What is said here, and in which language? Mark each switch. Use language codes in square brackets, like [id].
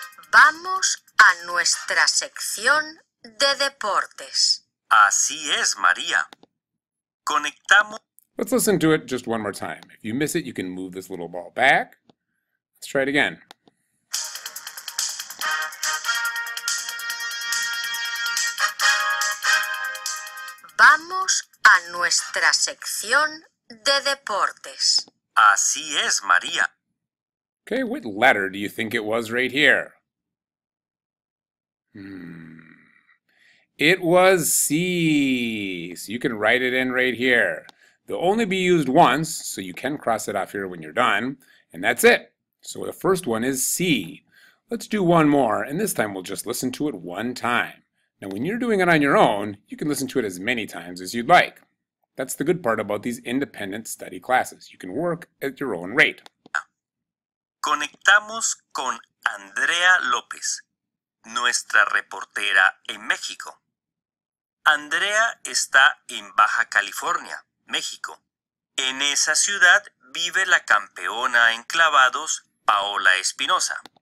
[es] Vamos a nuestra sección de deportes. Así es, María. Conectamos. [en] Let's listen to it just one more time. If you miss it, you can move this little ball back. Let's try it again. [es] Vamos a nuestra sección de deportes. Así es, María. [en] Okay, what letter do you think it was right here? It was C. So you can write it in right here. They'll only be used once, so you can cross it off here when you're done, and that's it. So the first one is C. Let's do one more, and this time we'll just listen to it one time. Now when you're doing it on your own, you can listen to it as many times as you'd like. That's the good part about these independent study classes. You can work at your own rate. [es] Conectamos con Andrea López, nuestra reportera en México. Andrea está en Baja California, México. En esa ciudad vive la campeona en clavados, Paola Espinosa.